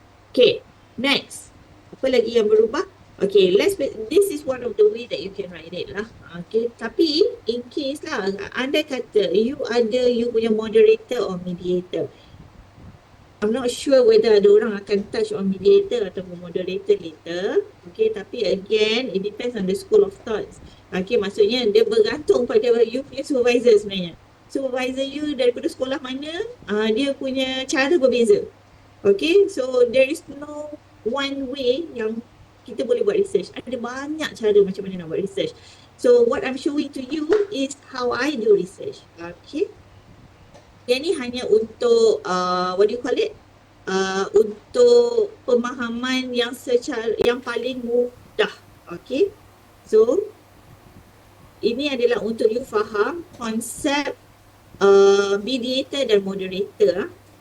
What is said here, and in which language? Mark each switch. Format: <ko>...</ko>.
<en>Okay. Next.</en> <ms>Apa lagi yang berubah?</ms> <en>Okay, this is one of the way that you can write it lah.</en> <ms>Okay, tapi in case lah, andai kata you punya moderator or mediator.</ms> <en>I'm not sure whether</en> <ms>ada orang akan</ms> <en>touch on mediator ataupun moderator later. Okay, tapi again, it depends on the school of thoughts.</en> <ms>Okay, maksudnya dia bergantung pada you punya supervisor sebenarnya. Supervisor you daripada sekolah mana, dia punya cara berbeza.</ms> <en>Okay, so there is no one way</en> <ms>yang kita boleh buat</ms> <en>research.</en> <ms>Ada banyak cara macam mana nak buat research.</ms> <en>So what I'm showing to you is how I do research. Okay.</en> <ms>Yang ni hanya untuk</ms> <en>what do you call it?</en> <ms>Untuk pemahaman yang paling mudah. Okay. So ini adalah untuk you faham konsep mediator dan moderator.</ms>